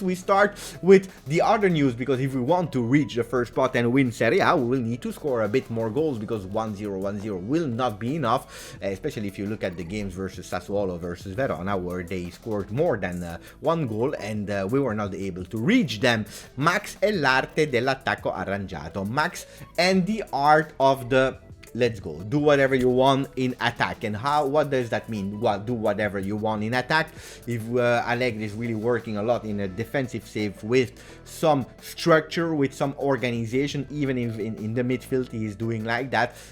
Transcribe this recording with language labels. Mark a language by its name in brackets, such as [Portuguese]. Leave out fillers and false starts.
[English] We start with the other news, because if we want to reach the first spot and win Serie A, we will need to score a bit more goals, because 1-0 will not be enough, especially if you look at the games versus Sassuolo versus Verona, where they scored more than one goal and we were not able to reach them. [Italian] Max e l'arte dell'attacco arrangiato. [English] Max and the art of the let's go, do whatever you want in attack. And what does that mean? Well, do whatever you want in attack. If Allegri is really working a lot in a defensive save with some structure, with some organization, even if in the midfield he is doing like that.